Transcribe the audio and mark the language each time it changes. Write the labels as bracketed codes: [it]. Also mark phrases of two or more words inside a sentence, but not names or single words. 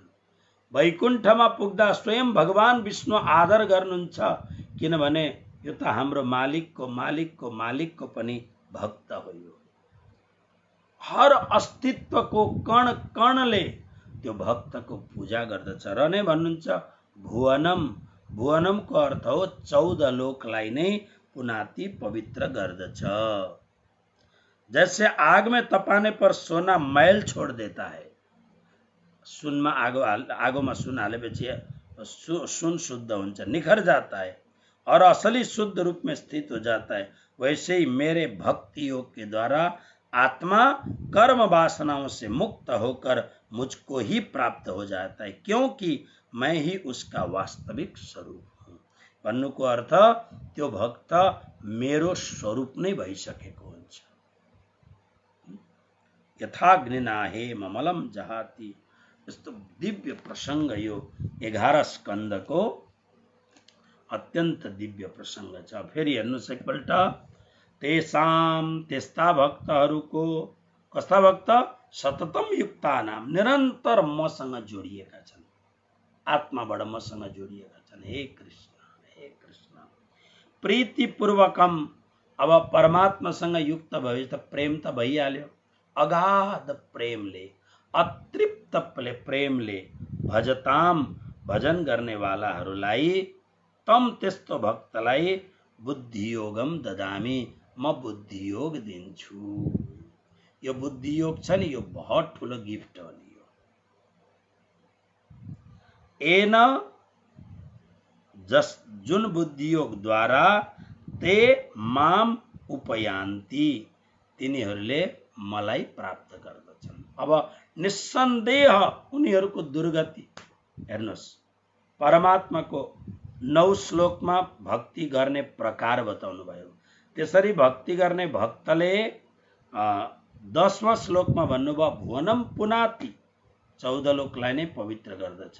[ne] वैकुण्ठमा पुग्दा स्वयं भगवान विष्णु आदर गर्नुहुन्छ, किनभने यो त हाम्रो मालिकको पनि भक्त हो। यो हर अस्तित्वको कण कणले त्यो भक्तको पूजा गर्दछ र नै भन्नुहुन्छ भुवनम, भुवनमको अर्थ हो 14 लोकलाई नै पुनाति पवित्र गर्दछ। [hi] जैसे आग में तपाने पर सोना मैल छोड़ देता है, [ne] सुनमा आगोमा सुन हालेपछि सुन शुद्ध हुन्छ, [hi] निखर जाता है और असली शुद्ध रूप में स्थित हो जाता है, वैसे ही मेरे भक्ति योग के द्वारा आत्मा कर्म वासनाओं से मुक्त होकर मुझको ही प्राप्त हो जाता है, क्योंकि मैं ही उसका वास्तविक स्वरूप हूँ। [ne] भन्नुको अर्थ त्यो भक्त मेरो स्वरूप नै भइसकेको हुन्छ। [sa] यथाग्निना हेम मलम जहाती, [ne] यस्तो दिव्य प्रसंग यो 11 स्कन्धको अत्यन्त दिव्य प्रसंग छ। फेरि हेर्नुस् एकपल्ट, तेसाम त्यस्ता भक्तहरूको, कस्ता भक्त, [sa] सततम युक्ता नाम, [ne] निरन्तर मसँग जोडिएका छन्, आत्माबाट मसँग जोडिएका छन्। हे कृष्ण प्रीतिपूर्वकम, अब परमात्मासँग युक्त भए त प्रेम त भइहाल्यो, अगाध प्रेमले, अतृप्त प्रेमले भजताम, भजन गर्ने वालाहरूलाई, तम त्यस्तो भक्तलाई [sa] बुद्धियोगम ददामी, [ne] म बुद्धियोग दिन्छु। यो बुद्धियोग छ नि, यो बहुत ठुलो गिफ्ट हो नि। एन जुन बुद्धियोग द्वारा [sa] ते माम उपयान्ति, [ne] तिनीहरूले मलाई प्राप्त गर्दछन्। अब निस्सन्देह उनीहरूको दुर्गति हेर्नुस्, परमात्माको 9 श्लोकमा भक्ति गर्ने प्रकार बताउनु भयो। त्यसरी भक्ति गर्ने भक्तले 10वां श्लोकमा भन्नुभयो [sa] भुवनम पुनाति, [ne] 14 लोकलाई नै पवित्र गर्दछ।